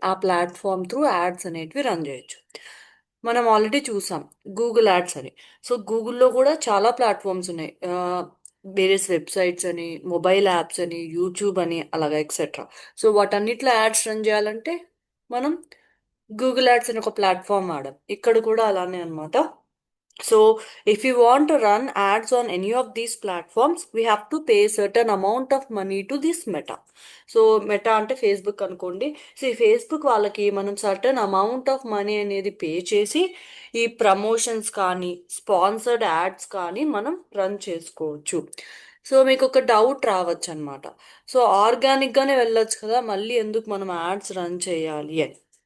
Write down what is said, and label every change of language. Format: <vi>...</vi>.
<te>ఆ platform through ads అనేటివి run చేయొచ్చు. మనం ఆల్రెడీ చూసాం గూగుల్ యాడ్స్ అని. సో గూగుల్లో కూడా చాలా ప్లాట్ఫామ్స్ ఉన్నాయి. వేరియస్ వెబ్సైట్స్ అని, మొబైల్ యాప్స్ అని, యూట్యూబ్ అని, అలాగా ఎక్సెట్రా. సో వాటన్నిటిలో యాడ్స్ రన్ చేయాలంటే మనం గూగుల్ యాడ్స్ అని ఒక ప్లాట్ఫామ్ వాడాం. ఇక్కడ కూడా అలానే అన్నమాట.</te> <en>So if you want to run ads on any of these platforms, we have to pay certain amount of money to this Meta.</en> <te>So meta అంటే ఫేస్బుక్ అనుకోండి. సో ఈ ఫేస్బుక్ వాళ్ళకి మనం</te> <en>certain amount of money</en> <te>అనేది pay చేసి ఈ promotions కానీ sponsored ads కానీ మనం రన్ చేసుకోవచ్చు. సో మీకు ఒక డౌట్ రావచ్చు అనమాట. సో ఆర్గానిక్గానే వెళ్ళొచ్చు కదా, మళ్ళీ ఎందుకు మనం యాడ్స్ రన్ చేయాలి అని.</te>